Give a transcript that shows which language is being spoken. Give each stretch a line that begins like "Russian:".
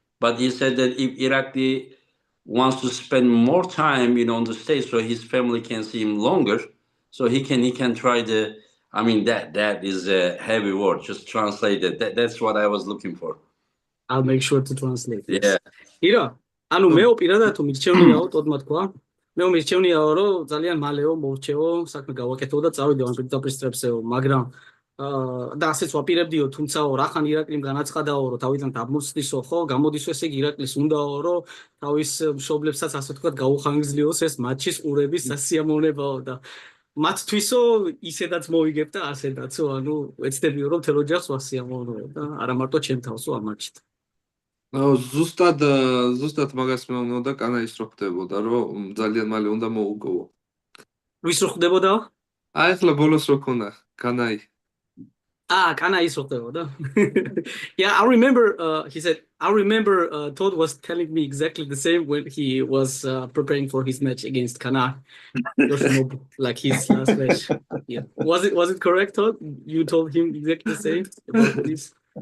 English: But he said that if Irakli wants to spend more time, on the stage, so his family can see him longer, so he can try the. I mean that is a heavy word. Just translate it. That's what I was looking for. I'll make sure to translate. Yeah.
Georgian: ირა, ანუ მეო პირადად თუ მირჩევნიაო, Todd-მა თქვა. მეო მირჩევნიაო, რომ ძალიან მალეო მოვრჩეო, საქმე გავაკეთო და წავიდეო ამ პირდაპირ სტრეპსეო, მაგრამ და ასეც ვაპირებდიო, თუმცაო, რახან ირაკლიმ განაცხადაო, რომ თავიდან დაბმულსდისო, ხო, გამოდისო ესე იგი ირაკლის უნდაო, რომ თავის მშობლებსაც ასე ვთქვათ გაუხანგრძლივოს ეს მატჩის ყურების სასიამოვნებაო და მათთვისო ისედაც მოვიგებ და ასედაცო, ანუ ეცდებიო, რომ მთელ ოჯახს ვასიამოვნოო და არა მარტო ჩემ თავსო ამ მატჩით. ზუსტად მაგას მეუბნოდა კანაის რო ხდებოდა, რომ ძალიან მალე უნდა მოუგოვო. ვის რო ხდებოდა? აი ახლა ბოლოს რო ქონდა კანაი. Kanais რო ხდებოდა.
English: Yeah, I remember he said I remember Todd was telling me exactly the same when he was preparing for his match against Kana. Yoshinobu, like his last match. Yeah. Was it correct, Todd? You told him exactly the same about this?